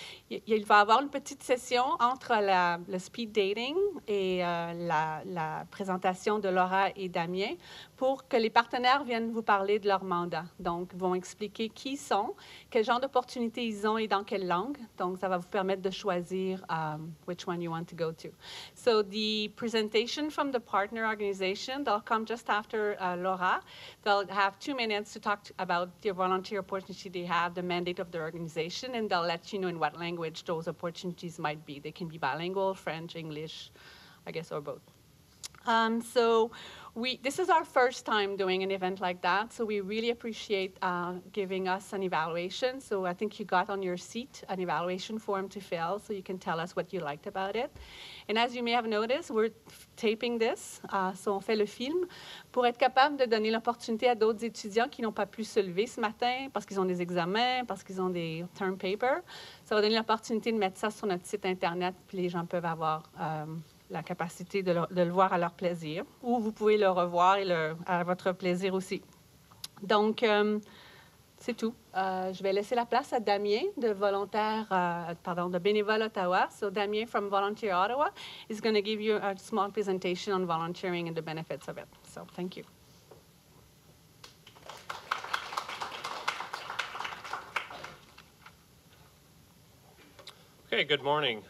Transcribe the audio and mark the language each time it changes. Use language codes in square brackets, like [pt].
[fr] Il va y avoir une petite session entre le speed dating et la présentation de Laura et Damien pour que les partenaires viennent vous parler de leur mandat. Donc, vont expliquer qui ils sont, quel genre d'opportunités ils ont et dans quelle langue. Donc, ça va vous permettre de choisir [en] which one you want to go to. So, the presentation from the partner organization, they'll come just after Laura. They'll have 2 minutes to talk about the volunteer opportunity they have, the mandate of their organization, and they'll let you know in what language those opportunities might be. They can be bilingual, French, English, I guess, or both. So this is our first time doing an event like that, so we really appreciate giving us an evaluation. So I think you got on your seat an evaluation form to fill, so you can tell us what you liked about it. And as you may have noticed, we're taping this, so [fr] on fait le film, pour être capable de donner l'opportunité à d'autres étudiants qui n'ont pas pu se lever ce matin parce qu'ils ont des examens, parce qu'ils ont des term papers. Ça va donner l'opportunité de mettre ça sur notre site Internet, puis les gens peuvent avoir la capacité de le voir à leur plaisir, ou vous pouvez le revoir et à votre plaisir aussi. Donc, c'est tout. Je vais laisser la place à Damien de de Bénévolat Ottawa. [en] So Damien from Volunteer Ottawa is going to give you a small presentation on volunteering and the benefits of it. So thank you. Okay, good morning.